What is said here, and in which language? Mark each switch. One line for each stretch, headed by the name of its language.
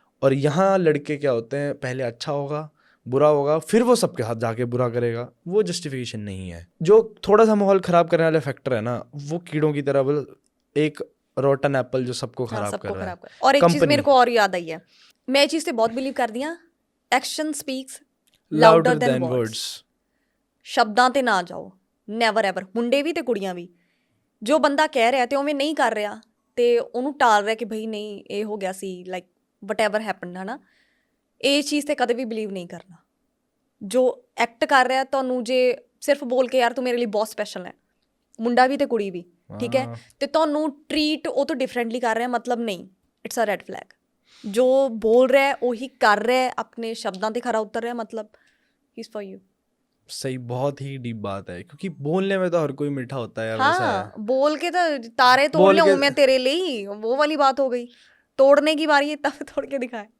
Hindi: और यहाँ लड़के क्या होते हैं, पहले अच्छा होगा बुरा होगा फिर वो सबके साथ जाके बुरा करेगा, वो जस्टिफिकेशन नहीं है। जो थोड़ा सा माहौल खराब करने वाले फैक्टर है ना, वो कीड़ों की तरह एक रोटन एप्पल जो सबको खराब कर रहा है। और एक चीज मेरे को और याद आई है, मैं चीज से बहुत बिलीव करती हाँ,
English: Action speaks louder than words.
Punjabi: ਸ਼ਬਦਾਂ ਤੇ ਨਾ ਜਾਓ,
English: Never ever.
Punjabi: ਮੁੰਡੇ ਵੀ ਤੇ ਕੁੜੀਆਂ ਵੀ, ਜੋ ਬੰਦਾ ਕਹਿ ਰਿਹਾ ਤੇ ਉਵੇਂ ਨਹੀਂ ਕਰ ਰਿਹਾ ਤੇ ਉਹਨੂੰ ਟਾਲ ਰਿਹਾ ਕਿ ਭਈ ਨਹੀਂ ਇਹ ਹੋ ਗਿਆ ਸੀ,
English: like whatever happened,
Punjabi: ਹੈ ਨਾ, ਇਹ ਚੀਜ਼ ਤੇ ਕਦੇ ਵੀ ਬਿਲੀਵ ਨਹੀਂ ਕਰਨਾ। ਜੋ ਐਕਟ ਕਰ ਰਿਹਾ ਤੁਹਾਨੂੰ, ਜੇ ਸਿਰਫ ਬੋਲ ਕੇ ਯਾਰ ਤੂੰ ਮੇਰੇ ਲਈ ਬਹੁਤ ਸਪੈਸ਼ਲ ਹੈ, ਮੁੰਡਾ ਵੀ ਤੇ ਕੁੜੀ ਵੀ, ਠੀਕ ਹੈ, ਤੇ ਤੁਹਾਨੂੰ ਟਰੀਟ ਉਹ ਤੋਂ ਡਿਫਰੈਂਟਲੀ ਕਰ ਰਿਹਾ,
Hindi: मतलब नहीं,
English: It's a red flag.
Hindi: जो बोल रहा है वही कर रहा है, अपने शब्दां ते खरा उतर रहा है, मतलब
English: ही is for you.
Hindi: सही, बहुत ही डीप बात है, क्योंकि बोलने में तो हर कोई मीठा होता है यार। हाँ, वैसा है। बोल के तो तारे तोड़ ले मैं तेरे लिए, वो वाली बात हो गई। तोड़ने की बारी है तब तोड़ के दिखाए।